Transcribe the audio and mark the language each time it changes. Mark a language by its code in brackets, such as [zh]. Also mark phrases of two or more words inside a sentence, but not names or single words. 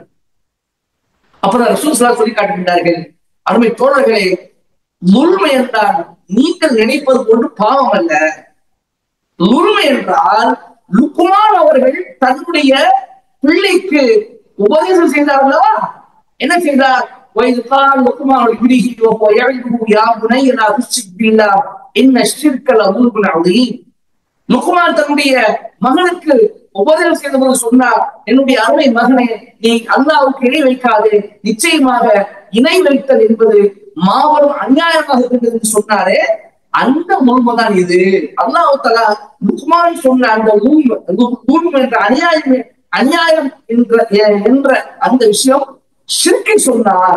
[ta] அப்பதான் ரசூல் [ar] صلى الله عليه وسلم [ta] சொல்லி காட்டுகின்றார்கள், அருமை தோழர்களே, லுல்மை என்றால் நீங்கள் நினைப்பது போன்று பாவம் அல்ல. லுல்மை என்றால் லுக்மான் அவர்கள் தன்னுடைய பிள்ளைக்கு உபதேசம் செய்தார்களா? என்ன செய்தார்? [ar] وَإِذْ قَالَ لُقْمَانُ لِابْنِهِ وَهُوَ يَعِظُهُ يَا بُنَيَّ لَا تُشْرِكْ بِاللَّهِ إِنَّ الشِّرْكَ لَظُلْمٌ عَظِيمٌ. [ta] லுக்மான் தன்னுடைய மகனுக்கு உபதேசம் செய்தபோது சொன்னார், என்னுடைய அருமை மகனே, நீ அல்லாஹ்வுக்கு இணை வைக்காதே, நிச்சயமாக இணை வைத்தல் என்பது மாபெரும் அநியாயமாக இருக்கின்றது என்று சொன்னாரே, அந்த முழுமைதான் இது. அல்லாஹ் தஆலா லுக்மான் சொன்ன அந்த என்ற அநியாயம் என்ற அந்த விஷயம் ஷிர்கை சொன்னார்.